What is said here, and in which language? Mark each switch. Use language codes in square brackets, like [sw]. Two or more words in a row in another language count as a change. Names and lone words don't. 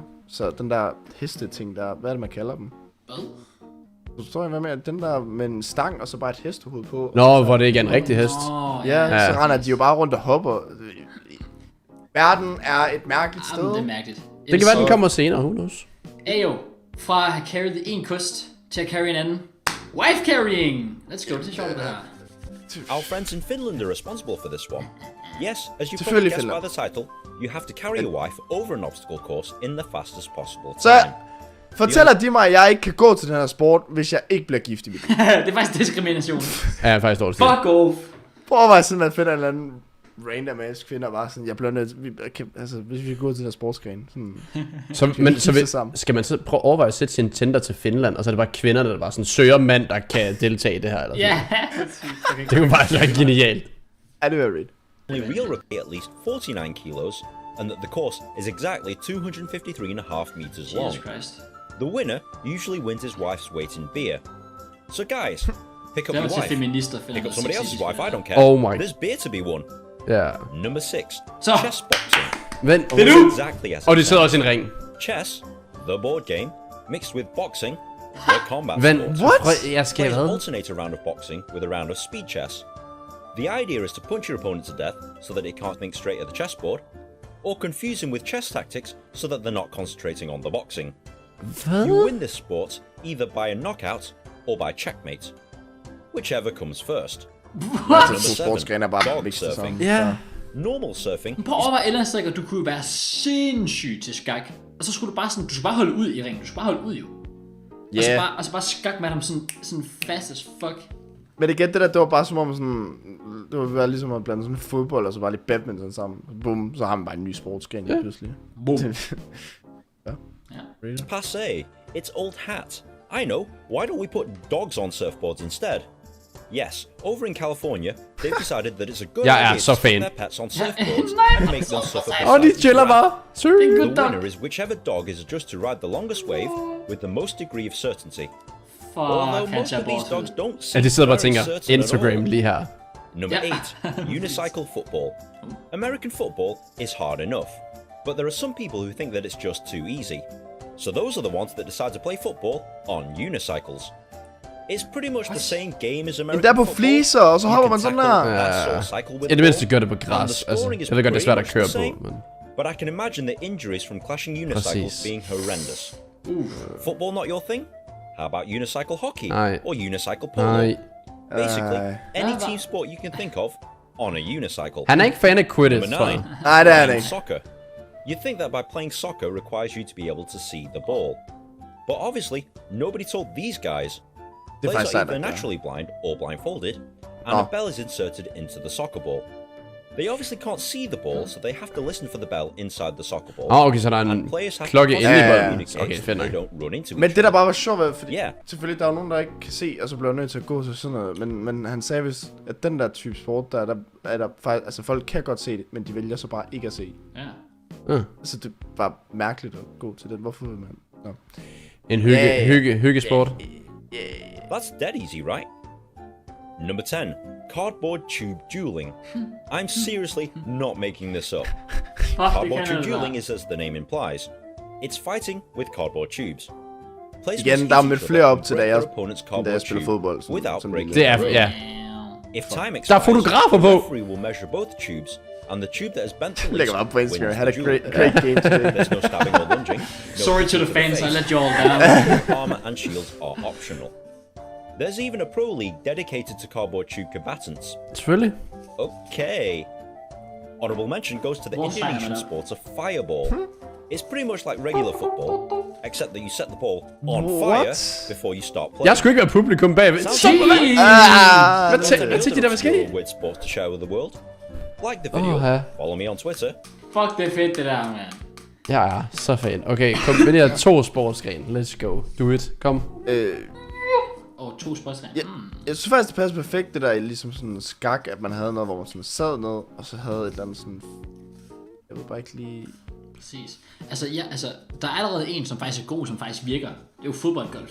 [da] Så den der heste-ting der, hvad er det man kalder dem? Hvad? Du forstår jeg, hvad med den der med en stang og så bare et hestehoved på? Nå, hvor det ikke er en rigtig hest. Ja, så render de jo bare rundt og hopper. Verden er et mærkeligt sted. Jamen, det er mærkeligt. Det kan være, den kommer senere, [en] who knows? [da] Ayo, fra at have carried en kost til at carry en anden. [en] Wife carrying! Let's go, [da] det er sjovt det her. [en] Our friends in Finland are responsible for this one. Yes, as you probably guessed by the title, you have to carry your wife over an obstacle course in the fastest possible time. [da] Så fortæller de mig, at jeg ikke kan gå til den her sport, hvis jeg ikke bliver gift i mit liv. Det er faktisk diskrimination. Ja, faktisk dårligt. Fuck off. Prøv at være sådan, at finde en eller anden [en] random ass [da] kvinder bare sådan, jeg bliver nødt altså hvis vi går til der sportsgren sådan. Skal man så prøve at overveje at sætte sin Tinder til Finland, og så er det bare kvinder, der bare sådan søger mand, der kan deltage i det her, eller sådan. Ja. Det kunne bare være genialt. Er det very [en] Real rugby at least 49 kilos, and that the course is exactly 253.5 meters long. Jesus Christ. The winner usually wins his wife's weight in beer. So guys, pick up your [da] Det var til [en] wife. [da] feminister. [en] Pick up somebody else's wife, I don't care. Oh my. There's beer to be won. [da] Ja. [en] Number 6. [da] Så. [en] Chess boxing. [da] Vent. Det er nu! [en] Exactly as [da] Og [en] it [da] de sidder [en] sounds. [da] også i en ring. [en] Chess, the board game, mixed with boxing, the combat [da] Vent. [en] sport. What? [da] Jeg skal [en] Players [da] hvad? [en] alternate a round of boxing with a round of speed chess. The idea is to punch your opponent to death so that it can't think straight at the chessboard, or confuse him with chess tactics so that they're not concentrating on the boxing. You win this sport either by a knockout or by checkmate, whichever comes first. Number 7. [da] sportsgren er bare [en] Dog [da] vigtigt [en] surfing. [da] sammen. Ja. [en] Normal surfing. [da] Prøv at overveje ellers, at du kunne være sindssyg til skak. Og så skulle du bare sådan, du skulle bare holde ud i ringen. Du skulle bare holde ud jo. Og så bare skak med dem sådan [en] fast as fuck. [da] Men igen, det var bare som om sådan, det var ligesom at blande sådan fodbold og så bare lidt badminton sammen. Bum, så har man bare en ny sportsgren lige pludselig. [en] Boom. It's passé. It's old hat. I know. Why don't we put dogs on surfboards instead? Yes, over in California, they've decided that it's a good [da] Jeg er [en] idea [da] så [en] to stick [da] fan. [en] their pets on surfboards and make them suffer. [da] Og de chiller bare. Det er en [en] The good dog. winner is whichever dog is adjust to ride the longest wave with the most degree of certainty. Although [da] Fuck, [en] most of these dogs don't [da] Ja, [en] seem [da] de sidder bare og [en] very [da] tænker, [en] certain at [da] Instagram [en] all. [da] lige her. [en] Number Yeah. 8, unicycle football. American football is hard enough, but there are some people who think that it's just too easy. So those are the ones that decide to play football on unicycles. It's pretty much the same game as American [da] Der på [en] football. [da] fliser, og så [en] You [da] hopper [en] can [da] man sådan [en] tackle, [da] der. [en] pass, or cycle with [da] I det [en] the [da] mindste [en] ball, [da] gør det på [en] and [da] græs. [en] the [da] Altså, [en] scoring is [da] jeg ved godt, det er svært at [en] pretty [da] køre [en] much [da] på, [en] the [da] men... [en] But I can imagine the injuries from clashing unicycles [da] Præcis. [en] being horrendous. Football not your thing? How about unicycle hockey? [da] Nej. [en] Or unicycle polo? [da] Nej. [en] Basically, any [da] Hvad? [en] team sport you can think of on a unicycle. [da] Han er ikke fan af Quidditch, [en] Number [da] tror [en] 9, [da] jeg. Nej, det er han [en] playing [da] ikke. [en] soccer. You think that by playing soccer requires you to be able to see the ball. But obviously, nobody told these guys. [da] Det er [en] Players [da] faktisk [en] are [da] sandt, [en] either [da] ja. [en] naturally blind or blindfolded, and a bell is inserted into the soccer ball. They obviously can't see the ball, so they have to listen for the bell inside the soccer ball. [da] Okay, så der er en [en] And players have [da] klokke [en] to [da] inde i bolden. [en] communicate [da] Okay, [en] so [da] fedt [en] they [da] nok. [en] don't run into [da] Men [en] each [da] det der [en] other. [da] bare var sjovt, fordi Ja. selvfølgelig der er jo nogen, der ikke kan se, og så bliver nødt til at gå til sådan noget. Men han sagde vist, at den der type sport, der er der faktisk, altså folk kan godt se det, men de vælger så bare ikke at se. Ja. Altså det var mærkeligt at gå til den. Hvorfor vil man? Nå. En Ja. hyggesport. [en] That's dead easy, right? Number 10, cardboard tube dueling. I'm seriously not making this up. [da] Fuck, det [en] Cardboard [da] kan [en] tube [da] altså [en] dueling is as the name implies. It's fighting with cardboard tubes. Players [da] Igen, [en] must [da] der er [en] hit [da] mødt [en] each [da] flere [en] other [da] op [en] and [da] til, [en] break [da] da jeg [en] their opponent's [da] spiller [en] cardboard [da] spiller [en] tube [da] fodbold. Sådan, [en] without [da] som [en] breaking [da] Det [en] the [da] er, [en] tube. [da] ja. [en] If time [da] Der er [en] expires, [da] fotografer [en] the [da] på. [en] referee will measure both tubes, and the tube that has bent the [da] Lægger [en] least [da] bare på Instagram. [en] wins Had a the great duel. game today. There's no stabbing or lunging. No Sorry to punching the fans, I face. let you all down. Armor and shields are optional. There's even a pro league dedicated to cardboard tube combatants. [da] Selvfølgelig. Okay. [en] Honorable mention goes to the What's Indonesian that? sport of fireball. It's pretty much like regular football, except that you set the ball on What? fire before you start playing. [da] Jeg skulle ikke være publikum bagved. [en] Sounds [da] Så, [en] like [da] hvad? Hvad [en] There's [da] tænkte de der, hvad skete? [en] other weird sports to share with the world. Like the video. [da] Åh, ja. [en] Follow me on Twitter. [da] Fuck, det er fedt det der, man. Jeg er så fan. Okay, kombiner 2 sportsgrene. [en] Let's go. Do it. [da] Kom. To spørgsmål. Jeg synes faktisk, det passer perfekt, det der ligesom sådan skak, at man havde noget, hvor man sådan sad ned, og så havde et eller andet sådan... Jeg ved bare ikke lige... Præcis. Altså, der er allerede en, som faktisk er god, som faktisk virker. Det er jo fodboldgolf.